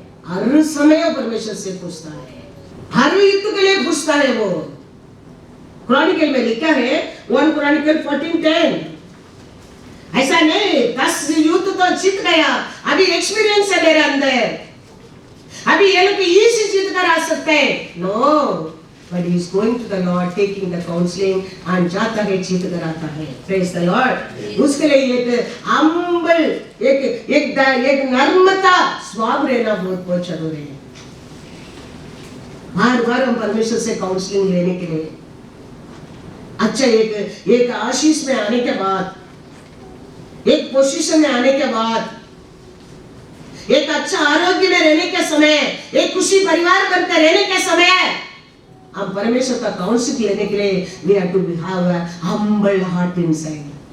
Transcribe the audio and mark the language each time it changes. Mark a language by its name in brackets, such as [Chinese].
[Hindi] हर समय वो परमेश्वर से पूछता है, हर युद्ध के लिए पूछता है। वो क्रॉनिकल में लिखा है 1 क्रॉनिकल 14:10, ऐसा नहीं 10 युद्ध तो जीत गया, अभी एक्सपीरियंस है मेरे अंदर, अभी ये लोग इसी जीत कर आ सकते हैं। [English] no, but he is going to the Lord, taking the counseling, and [Hindi] जाता है जीत कर आता है। [English] Praise the Lord। [Hindi] उसके लिए एक humble, एक नर्मता स्वभाव रहना बहुत बहुत जरूरी है। बार बार हम परमेश्वर से काउंसलिंग लेने के लिए, अच्छा एक आशीष में आने के बाद, एक पोजीशन में आने के बाद, एक अच्छा आरोग्य में रहने के समय, एक खुशी परिवार बनकर रहने के समय, हम परमेश्वर का काउंसिल लेने के लिए [English] we have to have a humble heart inside।